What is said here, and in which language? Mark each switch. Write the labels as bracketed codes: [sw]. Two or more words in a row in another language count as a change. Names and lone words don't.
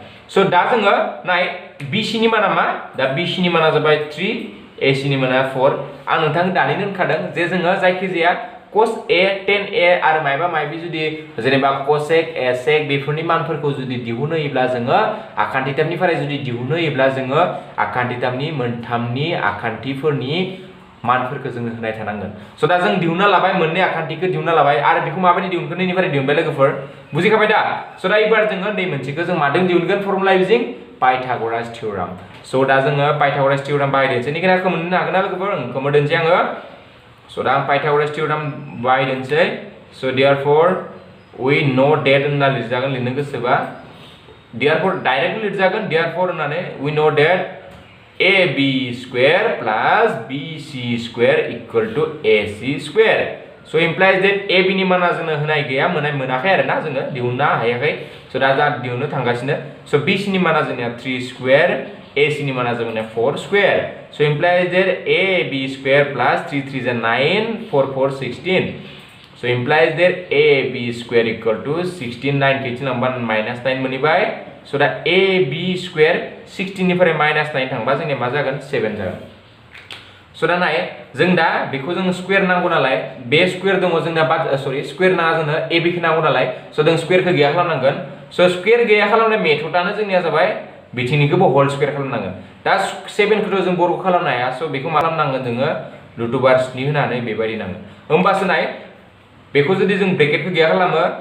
[brx] सो दा जोङो नाय BC नि माना मा दा BC नि माना जाबाय 3 AC नि माना 4 आं नोंथांनो दानिनो होनखादों जे जोङो जायखि जाया cos A tan A आरो मायबा मायबि जुदि जेनेबा cosec sec बेफोरनि मानफोरखौ जुदि दिहुननो होयोब्ला जोङो आखान्थिथामनिफ्राय जुदि दिहुननो होयोब्ला जोङो आखान्थिथामनि मोनथामनि आखान्थिफोरनि मानफोरखौ जोङो होनाय थानांगोन सो दा जों दिहुनना लाबाय मोननै आखान्थिखौ दिहुनना लाबाय आरो बेखौ माबायदि दिहुनगोन नैनिफ्राय दिहुनबाय लोगोफोर बुजिखाबाय दा सो दा एबार जोङो नै मोनसेखौ जों मादों दिहुनगोन [en] formula using Pythagoras Theorem [brx] सो दा जोङो Pythagoras Theorem बाहायदोंसै नि खोनाखौ मोननो हागोन ना लोगोफोर खोमोदोंसै आङो सो दा Pythagoras Theorem बाहायदोंसै सो [en] therefore we know that [brx] होनना लिरजागोन लिरनो गोसोबा therefore डाइरेक्ट लिरजागोन therefore होननानै [en] we know that AB square plus BC square equal to AC square so implies that [brx] AB नि माना जोंनो होनाय गैया मोनाखै आरो ना जोङो दिहुननो हायाखै सो दा जा दिहुननो थांगासिनो सो BC नि माना जोंनिया [en] 3 square [brx] AC नि माना जोंनिया [en] 4 square so implies that AB square plus 3 3 is 9 4 4 16 so implies that AB square equal to 16 9 [brx] के नम्बर -9 मोनिबाय so दा AB square 16 निफ्राय -9 थांबा जोंनिया मा जागोन 7 जागोन सो दा नाय जों दा बेखौ जों स्क्वायर नांगौ नालाय बे स्क्वायर दङ जोंना सरि स्क्वायर नाङा जोंनो AB खौ नांगौ नालाय सो जों स्क्वायरखौ गैया खालामनांगोन सो स्क्वायर गैया खालामनाय मेथडआनो जोंनिया जाबाय बिथिंनिखौबो [en] whole square [brx] खालामनांगोन दा 7 खौथ' जों बर्ग खालामनो हाया सो बेखौ मा खालामनांगोन जोङो √7 होनानै बेबायदि नांगोन होमबासो नाय बेखौ जुदि जों ब्रेकेटखौ गैया खालामो